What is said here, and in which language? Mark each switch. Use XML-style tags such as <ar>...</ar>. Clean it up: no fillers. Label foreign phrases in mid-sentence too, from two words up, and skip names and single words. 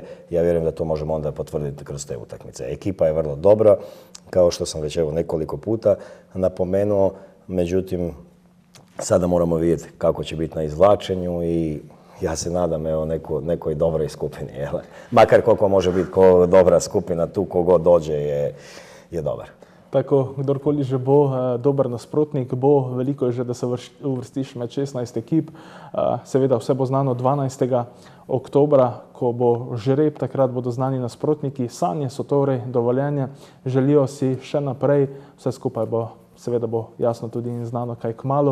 <hr>Ja vjerujem da to možemo onda potvrditi kroz te utakmice. Ekipa je vrlo dobra, kao što sam već nekoliko puta napomenuo, međutim sada moramo vidjeti kako će biti na izvlačenju i ja se nadam nekoj dobroj skupini. Makar koliko može biti dobra skupina, tu kogo dođe je dobar.</hr> <sl>Tako, kdorkoli že bo dober nasprotnik, bo veliko je že, da se uvrstiš med 16 ekip. Seveda vse bo znano 12. oktobra, ko bo žreb, takrat bodo znani nasprotniki. Sanje so torej dovoljenje, želijo si še naprej, vse skupaj bo, seveda bo jasno tudi in znano kaj kmalu.</sl>